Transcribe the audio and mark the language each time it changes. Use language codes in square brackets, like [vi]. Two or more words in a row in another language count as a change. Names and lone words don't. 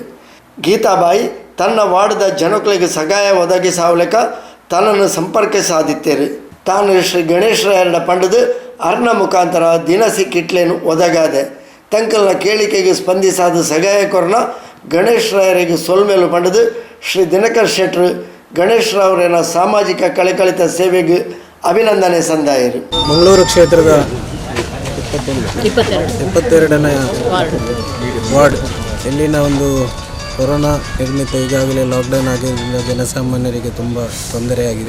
[tcy] ಗೀತಾಬಾಯಿ ತನ್ನ ವಾರ್ಡ್ದ ಜನಕುಲಿಗೆ ಸಹಾಯ ಒದಗಿಸಾವಲೆಕ ತನ್ನನ್ನು ಸಂಪರ್ಕ ಸಾಧಿತ್ತೇರು. ತಾನು ಶ್ರೀ ಗಣೇಶ್ ರಾಯರ ಪಂಡದು ಅರ್ನ ಮುಖಾಂತರ ದಿನಸಿ ಕಿಟ್ಲೇನು ಒದಗಾದೆ. ತಂಕಲ್ನ ಕೇಳಿಕೆಗೆ ಸ್ಪಂದಿಸಾದ ಸಹಾಯಕರನ್ನ ಗಣೇಶ್ ರಾಯರಿಗೆ ಸೋಲ್ಮೇಲು ಪಂಡದು ಶ್ರೀ ದಿನಕರ್ ಶೆಟ್ರು ಗಣೇಶ್ ರಾವ್ರೇನ ಸಾಮಾಜಿಕ ಕಳಕಳಿತ ಸೇವೆಗೆ ಅಭಿನಂದನೆ ಸಂದಾಯರು. [kn] ಮಂಗಳೂರು ಕ್ಷೇತ್ರದ 22ನೇ ವಾರ್ಡ್ ಇಲ್ಲಿನ ಒಂದು ಕೊರೋನಾ ನಿರ್ಮಿತ ಈಗಾಗಲೇ ಲಾಕ್ಡೌನ್ ಆಗಿದ್ದರಿಂದ ಜನಸಾಮಾನ್ಯರಿಗೆ ತುಂಬ ತೊಂದರೆಯಾಗಿದೆ.